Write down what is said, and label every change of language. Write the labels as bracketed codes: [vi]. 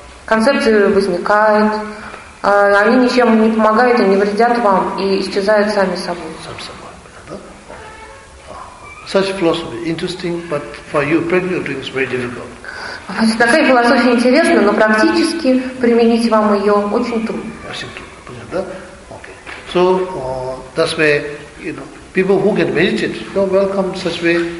[ru] Концепции возникают, они ничем не помогают и не вредят вам, и исчезают сами собой. Сам собой. [en] Such philosophy interesting, but for you practical doing is very difficult. [ru] Такая философия интересна, но практически применить вам ее очень трудно. Очень трудно, понятно, да? [en] Okay. So, that's where, you know, people who can meditate, you're welcome such way.